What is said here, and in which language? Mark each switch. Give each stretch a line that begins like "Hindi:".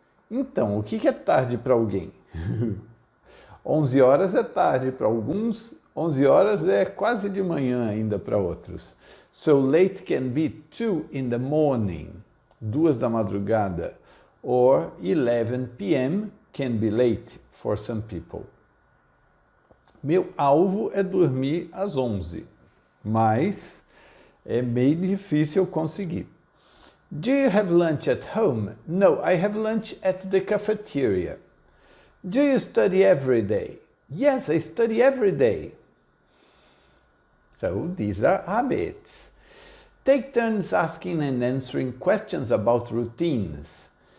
Portuguese: Então, o que é tarde para alguém? 11 horas é tarde para alguns, 11 horas é quase de manhã ainda para outros.
English: So late can be 2 in the morning.
Portuguese: 2 da madrugada,
English: or 11 p.m. can be late for some people.
Portuguese: Meu alvo é dormir às 11, mas é meio difícil conseguir.
English: Do you have lunch at home? No, I have lunch at the cafeteria. Do you study every day? Yes, I study every day. So these are habits. Take turns asking and answering questions about routines.